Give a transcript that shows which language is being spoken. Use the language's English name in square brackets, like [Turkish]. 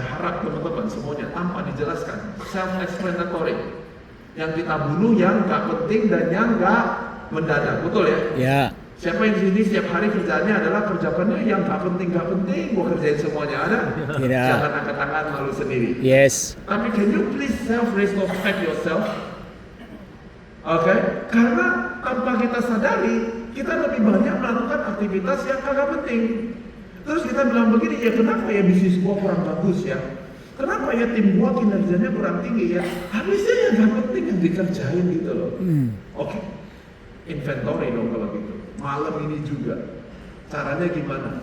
[Indonesian] Saya harap teman-teman semuanya tanpa dijelaskan, self-explanatory. Yang kita bunuh yang nggak penting dan yang nggak mendadak, betul ya? Ya, Siapa yang di sini setiap hari kerjaannya adalah kerjaannya yang nggak penting, gua kerjain semuanya ada? Tidak. Jangan angkat tangan malu sendiri. [English] yes. Tapi can you please self-respect yourself? [Indonesian] Oke, karena tanpa kita sadari, kita lebih banyak melakukan aktivitas yang kagak penting. Terus kita bilang begini, ya kenapa ya bisnis gua kurang bagus ya? Kenapa ya tim gua kinerjanya kurang tinggi ya? Habisnya yang gak penting yang dikerjain gitu loh. Oke, inventory dong kalau gitu. Malam ini juga. Caranya gimana?